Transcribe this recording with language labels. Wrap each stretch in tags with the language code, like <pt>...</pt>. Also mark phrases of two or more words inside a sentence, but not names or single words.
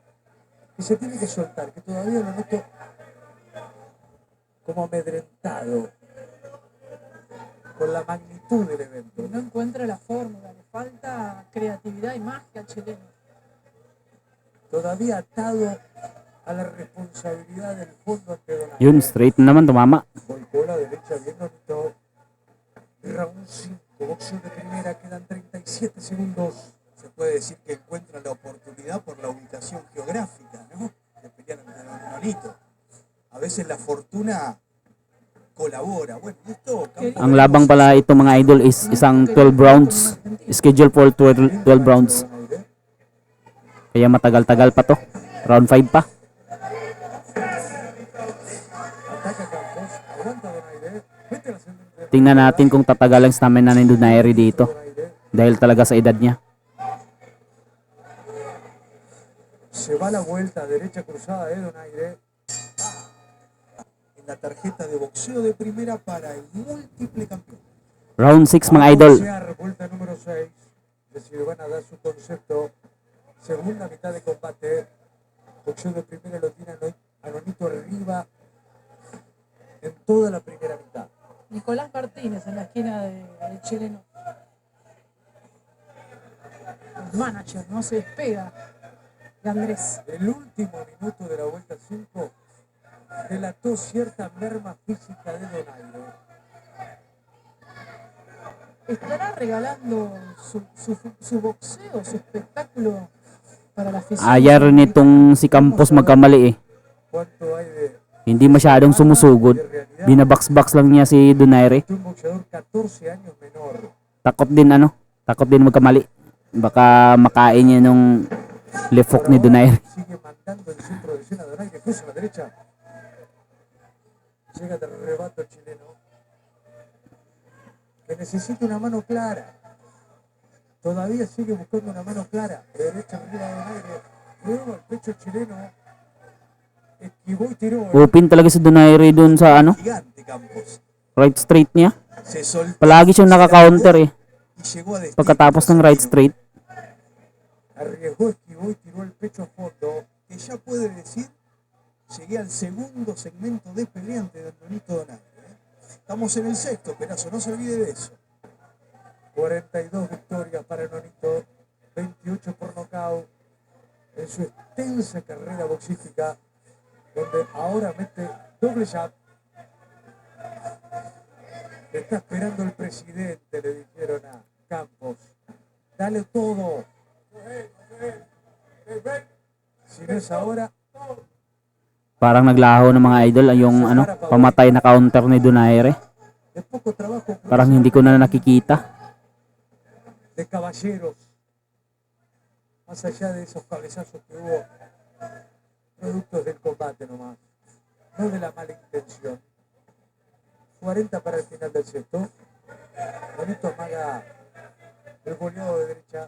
<es>Que se tiene que soltar, que todavía lo noto como amedrentado con la magnitud del evento. No encuentra la fórmula, le falta creatividad y magia al chileno. Todavía atado a la responsabilidad del fondo ante Donaire.</es> <tl>Yun, straight na naman, tumama.</tl> <es>Volcó a la derecha bien bonito. Round 5, boxeo de primera, quedan 37 segundos. Se puede decir que encuentran la oportunidad por la ubicación geográfica, ¿no? De pelear ante Don Nonito. A veces la fortuna colabora. Bueno, esto Campos</es> <tl>Ang labang pala ito mga idol is isang 12 rounds.</tl> <en>Schedule for 12 rounds. Donaire.</en> <tl>Kaya matagal-tagal pa to. Round 5 pa.</tl> <es>Ataca Campos, aguanta Donaire. Mete la segunda.</es> <tl>Tingnan natin kung tatagal ang stamina ni Donaire dito. Donaire. Dahil talaga sa edad niya.</tl> <es>Se va la vuelta derecha cruzada de Donaire. en la tarjeta de boxeo de primera para el múltiple campeón.</es> <tl>Round 6 mga idol.</tl> <es>Boxear, vuelta número 6. De Silvana da su concepto. Segunda mitad de combate. Boxeo de primera lo tiene a Nonito arriba en toda la primera mitad. Nicolás Martínez en la esquina del chileno. El manager no se despega de Andrés. El último minuto de la vuelta 5 relató cierta merma física de Donaire. ¿Estará regalando su boxeo, su espectáculo para la afición?</es> <tl>Ayar nitong si Campos magkamali eh.</tl> <es>¿Cuánto hay de</es> <tl>Hindi masyadong sumusugod. Binabox-box lang niya si Donaire.</tl> <es>un boxeador 14 años menor?</es> <tl>Takot din magkamali. Baka makain niya nung lefok ni Donaire.</tl> <es>Sigue mandando el centro de escena. Donaire cruza a la derecha. Llega de rebato el chileno. Que necesita una mano clara. Todavía sigue buscando una mano clara. Derecha arriba de Donaire. Luego al pecho chileno. Esquivó y tiró.</es> <tl>Upin talaga si Donaire dun sa</tl> <es>Gigante Campos.</es> <en>right straight niya.</en> <es>Se soltó.</es> <tl>Palagi siyang naka-counter eh.</tl> <es>Y llegó a destino.</es> <tl>Pagkatapos ng</tl> <en>right straight.</en> <es>Arriesgó, esquivó y tiró el pecho a fondo. Que ya puede decir, llegué al segundo segmento de pelea ante Don Nonito Donaire. Estamos en el sexto, Perazo, no se olvide de eso. 42 victorias para Nonito. 28 por nocaut. En su extensa carrera boxística. Donde ahora mete doble jab. Te está esperando el presidente, le dijeron a Campos. Dale todo. Si no es ahora,</es> <tl>Parang naglaho ng mga idol yung pamatay na counter ni Donaire.</tl> <es>de poco trabajo</es> <tl>Parang hindi ko na nakikita.</tl> <es>de caballeros. Más allá de esos cabezazos que hubo, productos del combate nomás, no de la mala intención. 40 para el final del sexto. Bonito amaga el boleado de derecha.</es>